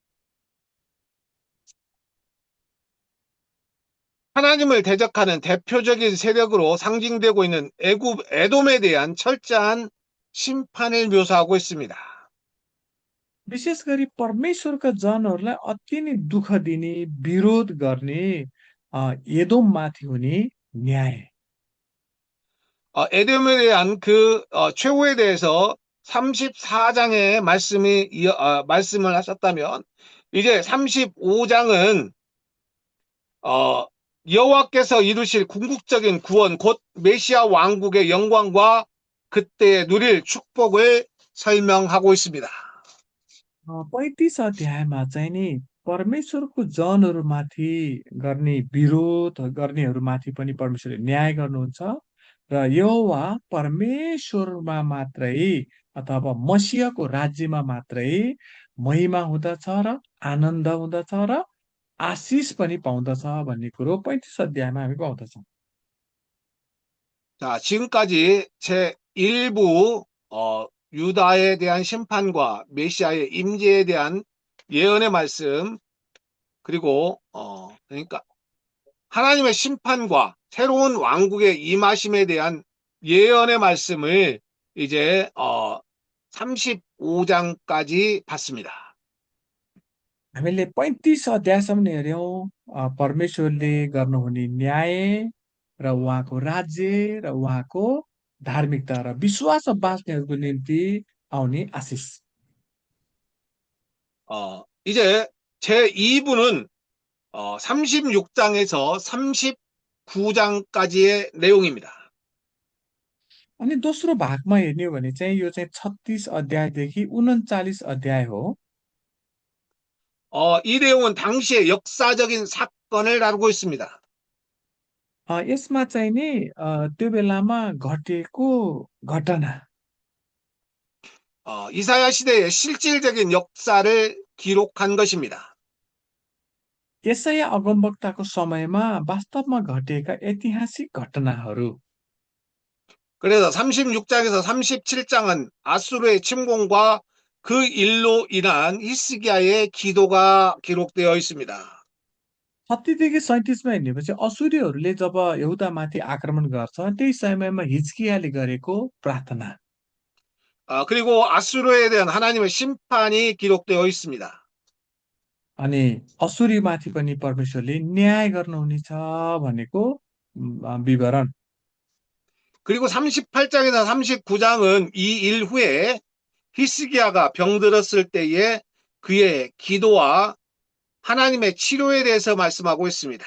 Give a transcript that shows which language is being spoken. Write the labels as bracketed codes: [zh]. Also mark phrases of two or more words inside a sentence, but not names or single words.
[ko] 하나님을 대적하는 대표적인 세력으로 상징되고 있는 에돔에 대한 철저한 심판을 묘사하고 있습니다. [ne] विशेष गरी परमेश्वरका जनहरूलाई अति नै दुःख दिने विरोध गर्ने एदोममाथि हुने न्याय। [ko] 에돔에 대한 그 최후에 대해서 34장의 말씀을 하셨다면 이제 35장은 여호와께서 이루실 궁극적인 구원 곧 메시아 왕국의 영광과 그때 누릴 축복을 설명하고 있습니다. [ne] 35 अध्यायमा चाहिँ नि परमेश्वरको जनहरूमाथि गर्ने विरोध गर्नेहरूमाथि पनि परमेश्वरले न्याय गर्नुहुन्छ र यहोवा परमेश्वरमा मात्रै अथवा मसीहको राज्यमा मात्रै महिमा हुँदछ र आनन्द हुँदछ र आशिष पनि पाउँदछ भन्ने कुरो 35 अध्यायमा हामी पाउँदछौँ। [ko] 자, 지금까지 제 1부 유다에 대한 심판과 메시아의 임재에 대한 예언의 말씀, 그리고 그러니까 하나님의 심판과 새로운 왕국의 임하심에 대한 예언의 말씀을 이제 35장까지 봤습니다. [ne] हामीले 35 अध्यायसम्म हेऱ्यौँ परमेश्वरले गर्नुहुने न्याय र उहाँको राज्य र उहाँको धार्मिकता र विश्वासमा बाँच्नेहरूको निम्ति आउने आशिष। [ko] 이제 제 2부는 36장에서 39장까지의 내용입니다. [ne] अनि दोस्रो भागमा हेर्ने हो भने चाहिँ यो चाहिँ 36 अध्यायदेखि 39 अध्याय हो। [ko] 이 내용은 당시의 역사적인 사건을 다루고 있습니다. [ne] यसमा चाहिँ नि त्यो बेलामा घटेको घटना [ko] 이사야 시대의 실질적인 역사를 기록한 것입니다. [ne] यसैया अगमवक्ताको समयमा वास्तवमा घटेका ऐतिहासिक घटनाहरू। [ko] 그래서 36장에서 37장은 아수르의 침공과 그 일로 인한 히스기야의 기도가 기록되어 있습니다. [ne] 36देखि 37मा हेर्नेपछि असुरीहरूले जब यहुदामाथि आक्रमण गर्छ त्यही समयमा हिजकियाले गरेको प्रार्थना। [ko] 그리고 아수르에 대한 하나님의 심판이 기록되어 있습니다. [ne] अनि असुरीमाथि पनि परमेश्वरले न्याय गर्नुहुनेछ भनेको विवरण। [ko] 그리고 38장에서 39장은 이 일 후에 히스기야가 병들었을 때에 그의 기도와 하나님의 치료에 대해서 말씀하고 있습니다.